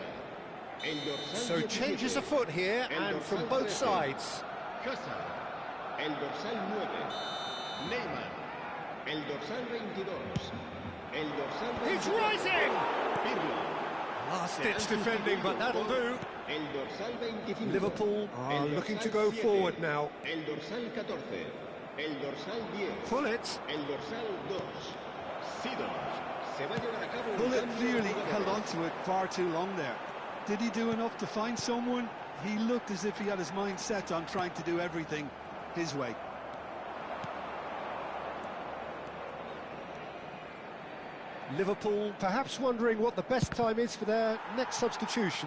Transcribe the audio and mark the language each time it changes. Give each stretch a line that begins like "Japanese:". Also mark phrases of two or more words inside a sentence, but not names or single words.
Spanish: El dorsal
English: So
Spanish: 17,
English: changes afoot here,
Spanish: el
English: and from
Spanish: dorsal
English: both
Spanish: 13,
English: sides.
Spanish: Hazard. El dorsal 9. Neymar. El dorsal 22. El dorsal 23.
English: He's rising! Pirlo. Last-ditch defending, but that'll do.
Spanish: El dorsal 25.
English: Liverpool are
Spanish: El
English: looking
Spanish: dorsal
English: to go
Spanish: 7,
English: forward now.
Spanish: El dorsal 14. El dorsal 10. Hullet. El dorsal 2. Sidorf. Se va a llevar a cabo un
English: Bullet
Spanish: cambio de
English: clearly
Spanish: jugadores.
English: held on to it far too long there. Did he do enough to find someone? He looked as if he had his mind set on trying to do everything his way. Liverpool perhaps wondering what the best time is for their next substitution.